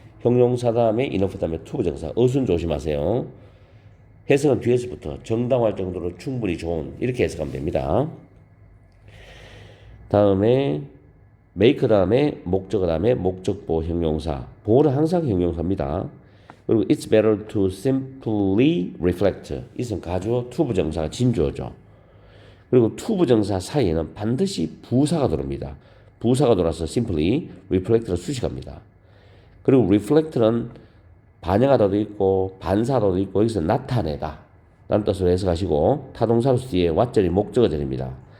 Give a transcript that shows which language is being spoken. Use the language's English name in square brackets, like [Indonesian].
[Korean] 형용사 다음에 enough 다음에 to 부정사. 어순 조심하세요. 해석은 뒤에서부터 정당화할 정도로 충분히 좋은 이렇게 해석하면 됩니다. 다음에 make 다음에 목적어 다음에 목적보 형용사. 보호는 항상 형용사입니다. 그리고 [English] it's better to simply reflect. [Korean] 이것은 가주어 to 부정사가 진주어죠. 그리고 to 부정사 사이에는 반드시 부사가 들어옵니다. 부사가 돌아서 [English] simply reflect [Korean] 를 수식합니다. 그리고 reflect는 반영하다도 있고 반사하다도 있고 여기서 나타내다 라는 뜻으로 해석하시고 타동사로 뒤에 what절이 목적어절입니다.